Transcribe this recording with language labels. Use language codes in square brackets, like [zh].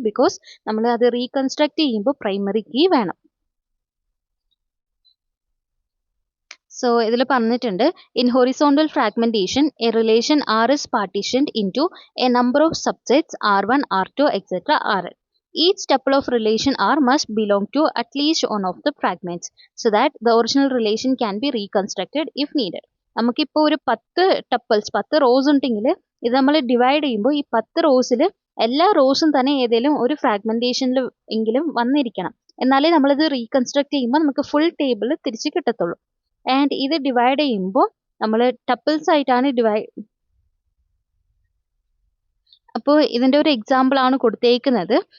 [ml] Because നമ്മൾ അത് reconstruct ചെയ്യുമ്പോൾ പ്രൈമറി കീ വേണം. [en] so [ml] ഇതിൽ പറഞ്ഞിട്ടുണ്ട് [en] In horizontal fragmentation a relation R is partitioned into a number of subsets R1, R2, etc. Rn. Each tuple of relation R must belong to at least one of the fragments so that the original relation can be reconstructed if needed. [ml] നമുക്കിപ്പോൾ ഒരു 10 rose ഉണ്ടെങ്കിൽ ഇത് നമ്മൾ divide ചെയ്യുമ്പോൾ ഈ 10 റോസിൽ എല്ലാ റോസും തന്നെ ഏതെങ്കിലും ഒരു ഫ്രാഗ്മെൻറ്റേഷനിൽ എങ്കിലും വന്നിരിക്കണം. എന്നാലേ നമ്മളിത് റീകൺസ്ട്രക്ട് ചെയ്യുമ്പോൾ നമുക്ക് ഫുൾ ടേബിൾ തിരിച്ച് കിട്ടത്തുള്ളൂ. ആൻഡ് ഇത് ഡിവൈഡ് ചെയ്യുമ്പോൾ നമ്മൾ ടപ്പിൾസ് ആയിട്ടാണ് അപ്പോൾ ഇതിൻ്റെ ഒരു എക്സാമ്പിൾ ആണ് കൊടുത്തേക്കുന്നത്.